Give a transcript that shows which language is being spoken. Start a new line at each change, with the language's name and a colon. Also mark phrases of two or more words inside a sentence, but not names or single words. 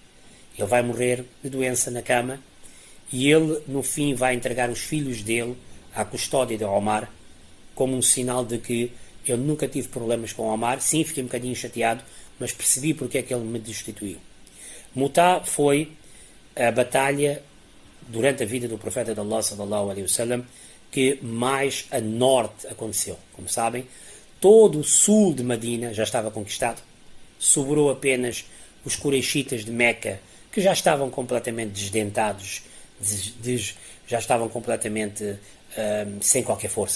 Portuguese: Ele vai morrer de doença na cama, e ele, no fim, vai entregar os filhos dele à custódia de Omar, como um sinal de que eu nunca tive problemas com Omar. Sim, fiquei um bocadinho chateado, mas percebi porque é que ele me destituiu. Mutá foi a batalha durante a vida do profeta de Allah,
Arabic: صلى الله عليه وسلم,
Portuguese: que mais a norte aconteceu. Como sabem, todo o sul de Medina já estava conquistado. Sobrou apenas os Quraishitas de Meca, que já estavam completamente desdentados, já estavam completamente sem qualquer força.